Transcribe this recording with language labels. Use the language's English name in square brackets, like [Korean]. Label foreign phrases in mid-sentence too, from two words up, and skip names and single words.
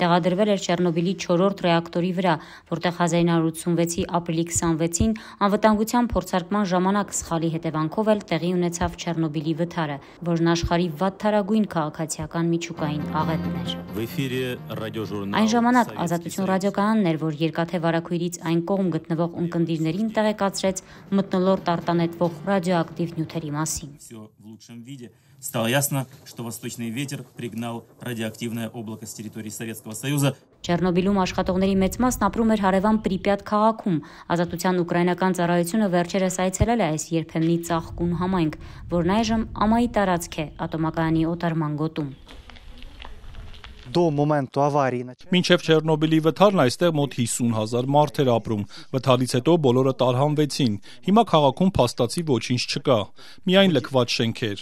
[Armenian] տեղադրվել էր Չեռնոբիլի 4-րդ ռեակտորի վրա, որտեղ 1986-ի ապրիլի 26-ին անվտանգության փորձարկման ժամանակ սխալի հետևանքով էլ տեղի ունեցավ Չեռնոբիլի վթարը, որն աշխարհի վատթարագույն քաղաքացիական միջուկային աղետն էր։ Այն ժամանակ Ազատություն ռադիոկայանն էր, որ Երկաթե վարագույրից այն կողմ գտնվող ունկնդիրներին տեղեկացրեց մթնոլորտ արտանետվող радиоактив նյութերի մասին։ [Russian] Стало ясно, что восточный ветер пригнал радиоактивное облако с территории Советского Союза. [Armenian] Չեռնոբիլում աշխատողների մեծ մասն ապրում էր հարևան Պրիպյատ քաղաքում։ Ազատության ուկրաինական ծառայությունը վերջերս այցելել է այս երբեմնի ծաղկուն համայնք, որն այժմ ամայի տարածք է ատոմակայանի օտարման գոտում։ Մինչև Չեռնոբիլի վթարն այստեղ մոտ 50,000 մարդ էր ապրում։ Վթարից հետո բոլորը տարհանվեցին։ Հիմա քաղաքում փաստացի ոչինչ չկա, միայն լքված շենքեր։